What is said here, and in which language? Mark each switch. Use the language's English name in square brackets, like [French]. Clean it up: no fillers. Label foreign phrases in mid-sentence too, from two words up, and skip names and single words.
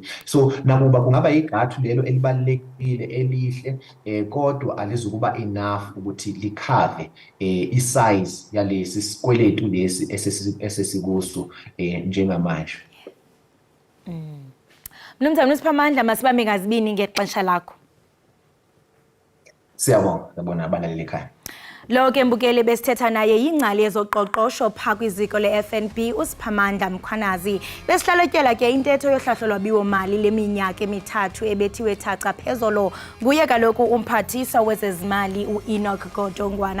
[Zulu] So nakuba kungaba igathu lelo elibalekile elihle kodwa alizukuba enough ukuthi likhave isize yalesi sikweletu lesi esesikuso njengamanje. [Xhosa] Mnumzane uSiphamandla, masibambe ngazibini ngexesha lakho. Siyabonga abalaleli ekhaya. Lo ke mbukeli besithetha naye yingcali yezoqoqosho phaa kwiziko le-FNB uSiphamandla Mkhwanazi. Besihlalotyelela ke intetho yohlahlo lwabiwo-mali leminyaka emithathu ebethiwe thaca phezolo nguye kaloku umphathiswa wezezimali u-Enoch Godongwana.